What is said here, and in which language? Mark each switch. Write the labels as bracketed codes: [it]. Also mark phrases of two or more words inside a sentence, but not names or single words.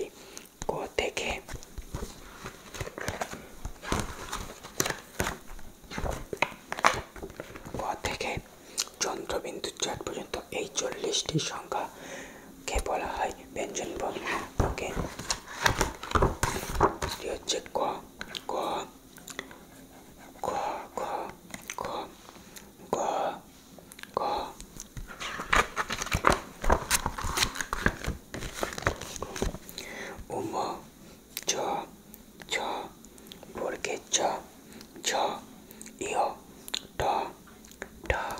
[bn] ক থেকে চন্দ্রবিন্দু চাঁদ পর্যন্ত এই 40টি সংখ্যাকে বলা হয় ব্যঞ্জন বর্ণ। ওকে, হচ্ছে ক, ক, খ, খ, খ, গ, গ, উম, চ, ছ, বর্গের ছ, ঝ, ইয়, ট, ঠ,